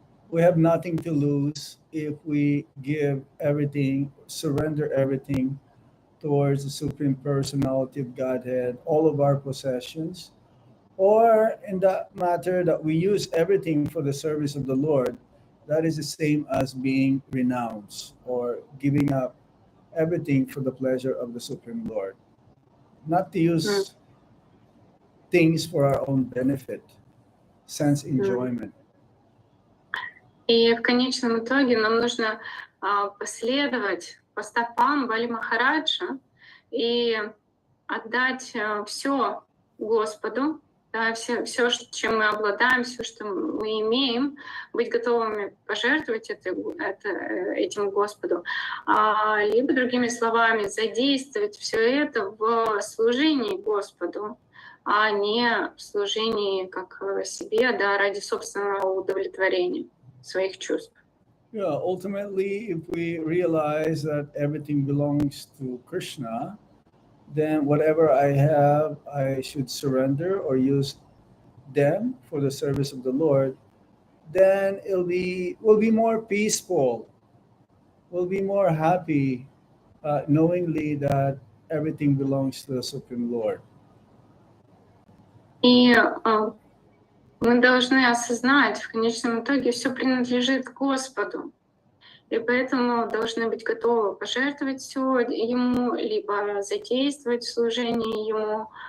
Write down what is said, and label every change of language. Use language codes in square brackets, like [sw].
[en] We have nothing to lose if we give everything, surrender everything towards the Supreme Personality of Godhead, all of our possessions, or in that matter that we use everything for the service of the Lord. That is the same as being renounced or giving up everything for the pleasure of the Supreme Lord. Not to use things for our own benefit, sense enjoyment. [ru] И в конечном итоге нам нужно последовать по стопам Бали Махараджа и отдать все Господу, да, все, чем мы обладаем, все, что мы имеем, быть готовыми пожертвовать этим Господу, либо, другими словами, задействовать все это в служении Господу, а не в служении как себе, да, ради собственного удовлетворения своих чувств. [en] Yeah, ultimately, if we realize that everything belongs to Krishna, then whatever I have, I should surrender or use them for the service of the Lord. Then we'll be more peaceful. We'll be more happy, knowingly that everything belongs to the Supreme Lord. [ru] И мы должны осознать, в конечном итоге все принадлежит Господу. И поэтому должны быть готовы пожертвовать все Ему, либо задействовать в служении Ему.